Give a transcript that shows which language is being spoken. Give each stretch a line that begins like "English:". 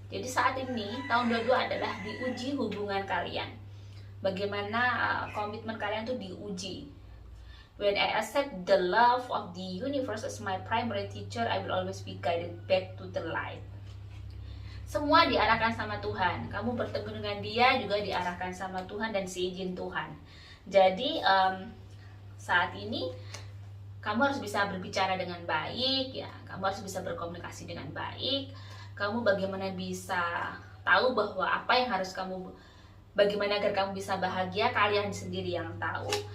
Indonesian: Jadi saat ini tahun 22 adalah diuji hubungan kalian. Bagaimana komitmen kalian tuh diuji.
English: When I accept the love of the universe as my primary teacher, I will always be guided back to the light.
Indonesian: Semua diarahkan sama Tuhan. Kamu bertemu dengan Dia juga diarahkan sama Tuhan dan seizin Tuhan. Jadi saat ini kamu harus bisa berbicara dengan baik ya, kamu harus bisa berkomunikasi dengan baik. Kamu bagaimana bisa tahu bahwa apa yang harus bagaimana agar kamu bisa bahagia, kalian sendiri yang tahu.